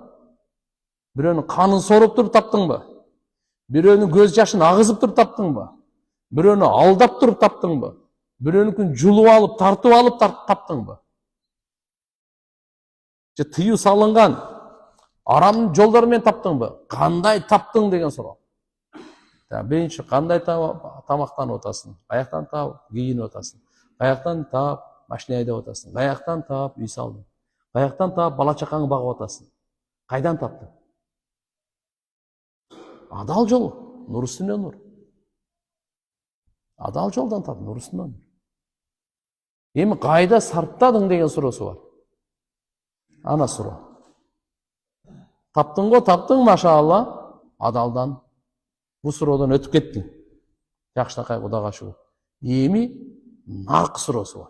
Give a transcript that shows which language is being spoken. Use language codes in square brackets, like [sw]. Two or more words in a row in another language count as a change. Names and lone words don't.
[ky] Бирөөнүн канын соруп туруп таптыңбы? Бирөөнүн көз жашын агызып туруп таптыңбы? Бирөөнү алдап туруп таптыңбы? Бирөөнүкүн жулуп алып, тартып алып таптыңбы? Же тыюу салынган арам жолдор менен таптыңбы? Кандай таптың деген суроо. [uz] Birinchi qanday tamaqtanib o'tasan, qayoqdan topib kiyinib o'tasan, qayoqdan topib mashina haydab o'tasan, qayoqdan topib uy solding, qayoqdan topib bola chaqangni bag'ib o'tasan, qaydan topding? [ky] Adal жол, nur üstüne nur. Adal жолдан tap, nur üstüne nur. [uz] Endi qayda sartlading degan so'rosi bor. Ana so'ro. Tapding, maşallah, adaldan. Bu so'rodan o'tib ketding. Yaxshilaqay Xudoga shukur. Endi narq so'rosi bor.